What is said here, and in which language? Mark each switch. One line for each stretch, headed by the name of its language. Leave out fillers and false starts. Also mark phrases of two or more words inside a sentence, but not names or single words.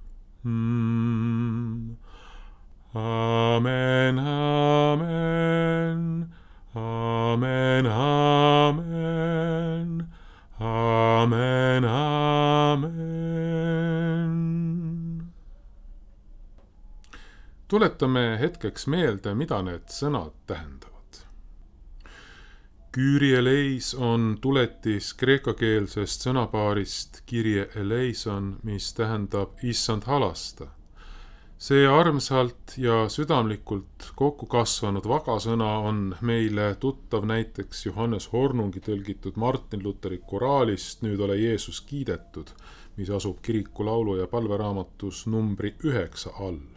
Estonian: Amen, amen, amen, amen, amen, amen. Tuletame hetkeks meelde, mida need sõnad tähendavad.
Greek: Κύριε ελέης
Estonian: on tuletis kreekakeelsest sõnapaarist
Greek: Κύριε ελέησον,
Estonian: mis tähendab issand halasta. See armsalt ja südamlikult kokku kasvanud vagasõna on meile tuttav näiteks Johannes Hornungi tõlgitud Martin Lutheri koraalist Nüüd ole Jeesus kiidetud, mis asub kiriku laulu- ja palveraamatus numbri 9 all.